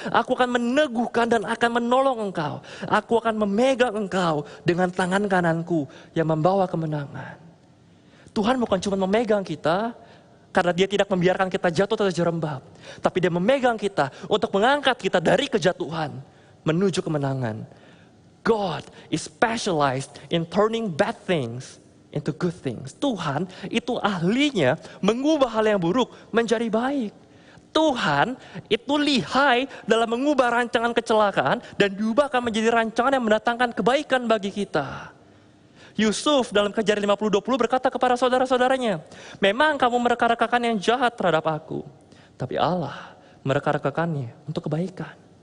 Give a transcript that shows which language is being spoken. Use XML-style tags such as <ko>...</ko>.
<id>Aku akan meneguhkan dan akan menolong engkau. Aku akan memegang engkau dengan tangan kananku yang membawa kemenangan. Tuhan bukan cuma memegang kita karena dia tidak membiarkan kita jatuh atau terjerembab. Tapi dia memegang kita untuk mengangkat kita dari kejatuhan menuju kemenangan.</id> <en>God is specialized in turning bad things into good things.</en> <id>Tuhan itu ahlinya mengubah hal yang buruk menjadi baik. Tuhan itu lihai dalam mengubah rancangan kecelakaan dan diubahkan menjadi rancangan yang mendatangkan kebaikan bagi kita. Yusuf dalam Kejadian 50:20 berkata kepada saudara-saudaranya, memang kamu mereka-rekakan yang jahat terhadap aku, tapi Allah mereka-rekakannya untuk kebaikan.</id>